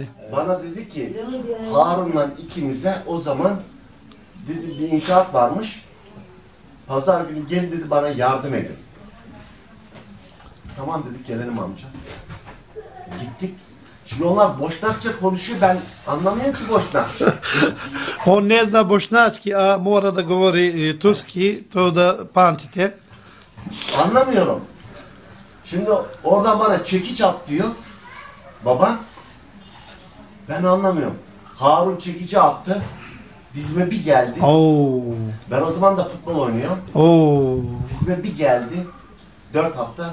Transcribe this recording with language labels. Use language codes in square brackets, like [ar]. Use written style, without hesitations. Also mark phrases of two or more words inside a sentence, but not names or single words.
[tr] Bana dedi ki Harun'la ikimize o zaman dedi bir inşaat varmış. Pazar günü gel dedi bana yardım edin. Tamam dedik gelelim amca. Gittik. Şimdi onlar boşnakça konuşuyor, ben anlamıyorum ki boşnakça. [bs] On ne zna bošnjački, a mora da govori turski, to da pamtite. [tr] Anlamıyorum. Şimdi oradan bana çekiç at diyor. Baba. Ben anlamıyorum. Harun çekici attı. Dizime bir geldi. Oo, Ben o zaman da futbol oynuyorum. oo. Dizime bir geldi. 4 hafta.